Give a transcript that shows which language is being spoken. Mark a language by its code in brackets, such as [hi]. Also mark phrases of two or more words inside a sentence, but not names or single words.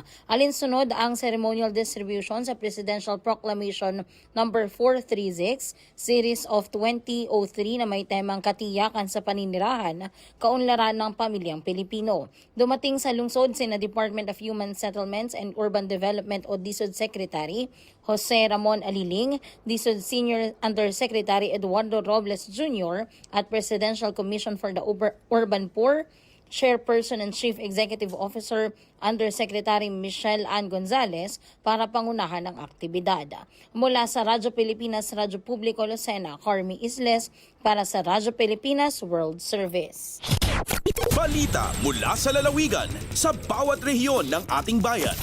[tl] Alinsunod ang [en] ceremonial distribution [tl] sa Presidential Proclamation No. 436, Series of 2003 na may temang katiyakan sa paninirahan, kaunlaran ng pamilyang Pilipino. Dumating sa lungsod sina Department of Human Settlements and Urban Development o DSUD Secretary Jose Ramon Aliling, DSUD Senior Undersecretary Eduardo Robles Jr. at Presidential Commission for the Urban Poor, Chairperson and Chief Executive Officer Undersecretary Michelle Ann Gonzalez para pangunahan ng aktibidad. Mula sa Radyo Pilipinas, Radyo Publiko Lucena, Carmi Isles para sa Radyo Pilipinas World Service. Balita mula sa lalawigan sa bawat rehiyon ng ating bayan.